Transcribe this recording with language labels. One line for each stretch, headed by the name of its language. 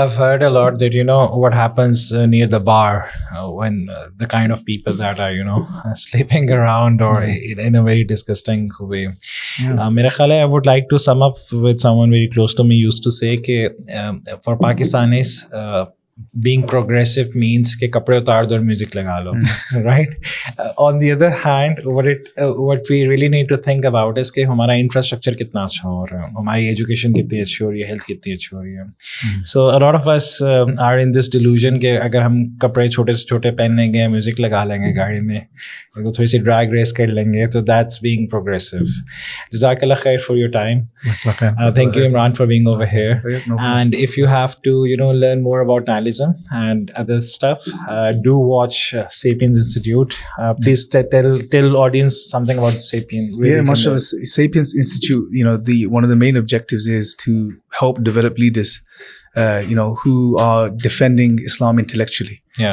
English: I've heard a lot that what happens near the bar when the kind of people that are sleeping around or in a very disgusting way.
Hindi: मेरा ख्याल है,
English: I would like to sum up with someone very close to me used to say कि for Pakistanis being progressive means कि
Hindi: कपड़े उतार दो और music लगा लो,
English: right? On the other hand, what we really need to think about is
Hindi: कि हमारा infrastructure कितना अच्छा हो रहा है, हमारी education कितनी अच्छी हो रही है, health कितनी अच्छी हो रही है.
English: So a lot of us are in this delusion
Hindi: कि अगर हम कपड़े छोटे से छोटे पहन लेंगे, music लगा लेंगे गाड़ी में, थोड़ी सी drag race कर लेंगे, तो
English: that's being progressive. Jazakallah khair for your time. Thank you, Imran, for being over here. And if you have to learn more about nihilism and other stuff, do watch Sapience Institute. Please tell audience something about Sapience. mashallah, Sapience Institute, one of the main objectives is to help develop leaders who are defending Islam intellectually.